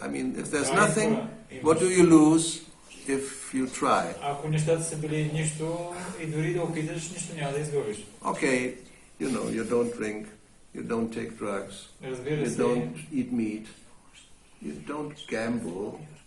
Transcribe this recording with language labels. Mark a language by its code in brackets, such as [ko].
[en] I mean, if there's nothing, what do you lose if you try? [bg] Ако нещата са били нищо и дори да опиташ, нищо няма да изгубиш. [en] Okay, you don't drink, you don't take drugs, [bg] Разбира [en] you [bg] се. [en] don't eat meat, you don't gamble.